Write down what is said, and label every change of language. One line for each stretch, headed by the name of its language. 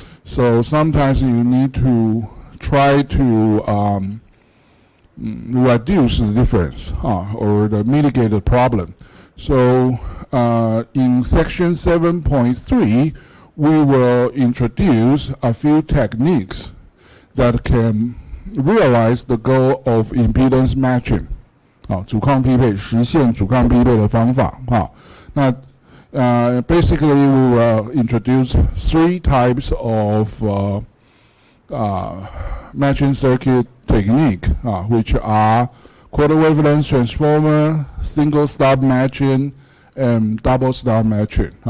English: So sometimes you need to try to reduce the difference or mitigate the problem. So in section 7.3, we will introduce a few techniques that can realize the goal of impedance matching.
Chinese: 阻抗匹配，实现阻抗匹配的方法。
English: 那basically we will introduce 3 types of matching circuit technique, which are quarter wavelength transformer, single stop matching, and double stop matching.